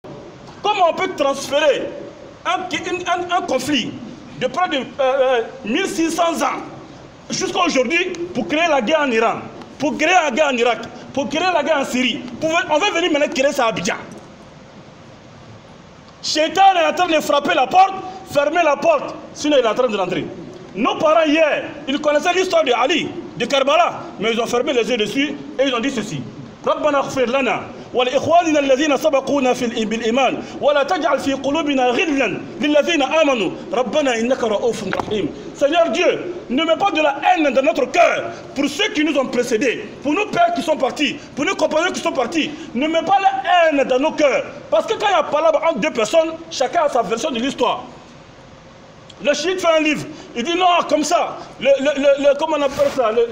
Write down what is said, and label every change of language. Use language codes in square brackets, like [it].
[fr] Comment on peut transférer un conflit de près de 1600 ans jusqu'à aujourd'hui pour créer la guerre en Iran, pour créer la guerre en Irak, pour créer la guerre en Syrie? On va venir maintenant créer ça à Abidjan. Shaitan est en train de frapper la porte, fermer la porte, sinon il est en train de rentrer. Nos parents hier, ils connaissaient l'histoire de Ali, de Karbala, mais ils ont fermé les yeux dessus et ils ont dit ceci. [ar] ربنا اغفر لنا ولإخواننا الذين سبقونا بالإيمان ولا تجعل في قلوبنا غلا للذين آمنوا ربنا إنك رؤوف رحيم. [fr] Seigneur Dieu, ne mets pas de la haine dans notre cœur pour ceux qui nous ont précédés, pour nos pères qui sont partis, pour nos compagnons qui sont partis. Ne mets pas la haine dans nos cœurs. Parce que quand il y a parlé entre deux personnes, chacun a sa version de l'histoire. Le chiite fait un livre, il dit non, comme ça. Comment on appelle ça?